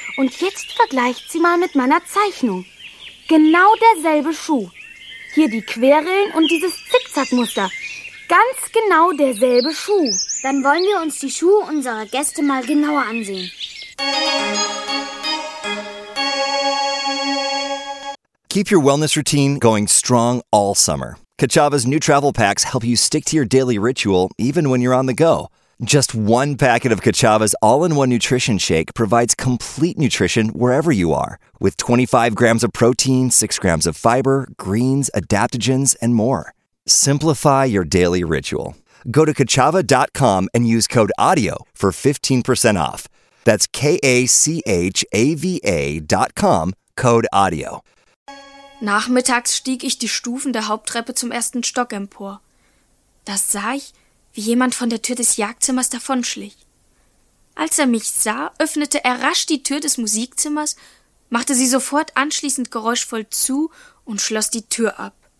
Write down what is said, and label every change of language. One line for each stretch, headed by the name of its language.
German: Und jetzt vergleicht sie mal mit meiner Zeichnung. Genau derselbe Schuh. Hier die Querrillen und dieses Zickzackmuster. Ganz genau derselbe Schuh. Dann wollen wir uns die Schuhe unserer Gäste mal genauer ansehen.
English: Keep your wellness routine going strong all summer. Kachava's new travel packs help you stick to your daily ritual even when you're on the go. Just one packet of Kachava's all-in-one nutrition shake provides complete nutrition wherever you are, with 25 grams of protein, 6 grams of fiber, greens, adaptogens, and more. Simplify your daily ritual. Go to kachava.com and use code AUDIO for 15% off. That's KACHAVA.com, code AUDIO.
German: Nachmittags stieg ich die Stufen der Haupttreppe zum ersten Stock empor. Das sah ich, wie jemand von der Tür des Jagdzimmers davonschlich. Als er mich sah, öffnete er rasch die Tür des Musikzimmers, machte sie sofort anschließend geräuschvoll zu und schloss die Tür ab.